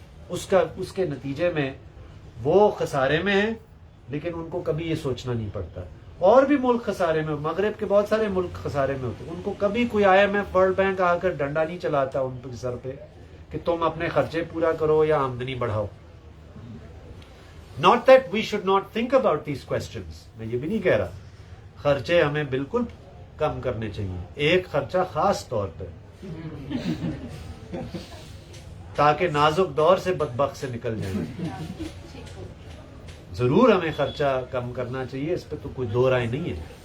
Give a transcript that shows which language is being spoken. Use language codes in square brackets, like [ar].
[ur] اس کے نتیجے میں وہ خسارے میں ہیں, لیکن ان کو کبھی یہ سوچنا نہیں پڑتا. اور بھی ملک خسارے میں, مغرب کے بہت سارے ملک خسارے میں ہوتے ہیں, ان کو کبھی کوئی I am F world bank آ کر ڈنڈا نہیں چلاتا ان کے سر پہ کہ تم اپنے خرچے پورا کرو یا آمدنی بڑھاؤ. [en] Not that we should not think about these questions. [ur] میں یہ بھی نہیں کہہ رہا, خرچے ہمیں بالکل کم کرنے چاہیے, ایک خرچہ خاص طور پہ, تاکہ نازک دور سے بدبخت سے نکل جائیں. ضرور ہمیں خرچہ کم کرنا چاہیے, اس پہ تو کوئی دو رائے نہیں ہے.